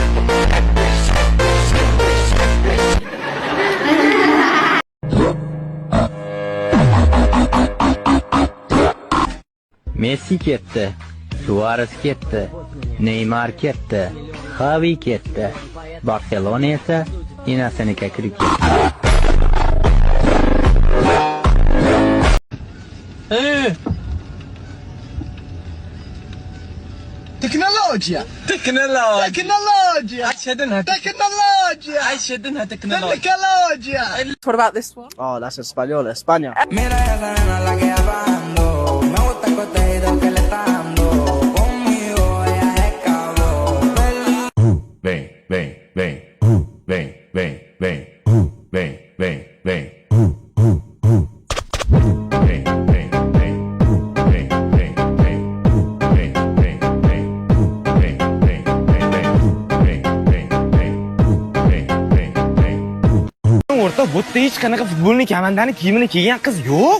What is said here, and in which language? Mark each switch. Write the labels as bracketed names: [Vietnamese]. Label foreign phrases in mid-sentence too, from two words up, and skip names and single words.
[Uzbek] Messi ketdi, Suarez ketdi, Neymar ketdi, Xavi ketdi. Barselona esa inasiniga kirib ketdi. Teknologiya. [English] What about this one? Oh, that's [Spanish] español, España. Mira esa nena la que hablando. Me gusta el contenido que le está dando. Conmigo ella es cabrón. Ven, ven, ven. Ven, ven, ven. Ven, ven, ven. [Uzbek] O'rta bo'tda hech qanaqa futbolning kamandani kiyimini kiygan qiz yo'q.